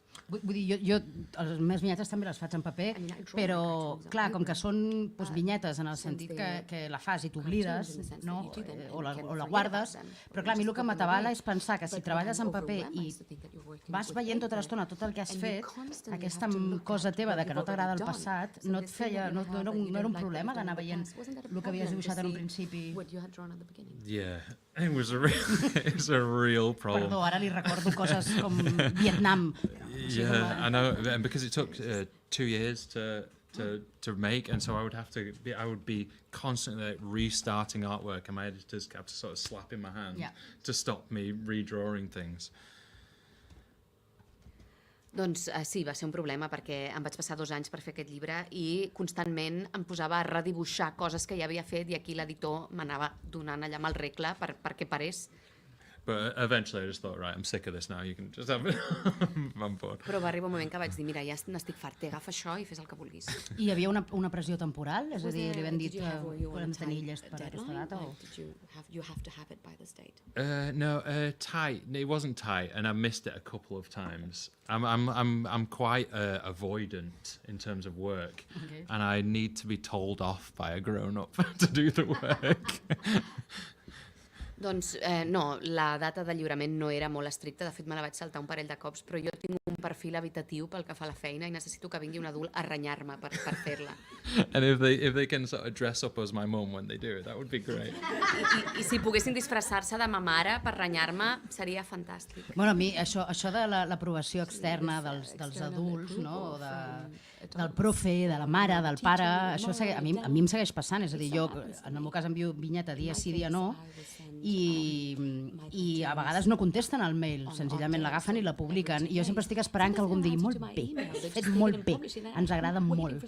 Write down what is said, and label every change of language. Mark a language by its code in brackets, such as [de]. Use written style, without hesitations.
[ca] Vull dir, jo les meves vinyetes també les faig en paper, però, clar, com que són vinyetes en el sentit que la fas i t'oblides, no? O la guardes, però clar, a mi el que m'atabala és pensar que si treballes en paper i vas veient tota l'estona tot el que has fet, aquesta cosa teva de que no t'agrada el passat, no era un problema d'anar veient el que havies dibuixat en un principi. [en] Yeah, it was a real problem. [ca] Perdó, ara li recordo coses com Vietnam. [en] Yeah, I know, and because it took 2 years to make, and so I would be constantly like, restarting artwork, and my editors kept sort of slapping my hand to stop me redrawing things. [ca] Doncs sí, va ser un problema perquè em vaig passar 2 anys per fer aquest llibre i constantment em posava a redibuixar coses que ja havia fet i aquí l'editor m'anava donant allà amb el regle perquè parés. [en] But eventually I just thought, right, I'm sick of this now, you can just have it. I'm bored. [ca] Però va arribar un moment que vaig dir, mira, ja n'estic fart, agafa això i fes el que vulguis. I hi havia una pressió temporal? És a dir, li vam dit que podem tenir llest per aquesta data? [en] You have to have it by this date. No, tight. It wasn't tight, and I missed it a couple of times. I'm quite avoidant in terms of work, and I need to be told off by a grown-up to do the work. [ca] Doncs no, la data de lliurament no era molt estricta, de fet me la vaig saltar un parell de cops, però jo tinc un perfil habitatiu pel que fa a la feina i necessito que vingui un adult a renyar-me per fer-la. [en] And if they can sort of dress up as my mum when they do it, that would be great. [ca] I si poguessin disfressar-se de ma mare per renyar-me, seria fantàstic. Bueno, a mi això de l'aprovació externa dels adults, no? Del profe, de la mare, del pare, això a mi em segueix passant, és a dir, jo en el meu cas envio vinyeta dia sí, dia no, i a vegades no contesten al mail, senzillament l'agafen i la publiquen, i jo sempre estic esperant que algú em digui molt bé, fet molt bé, ens agrada molt.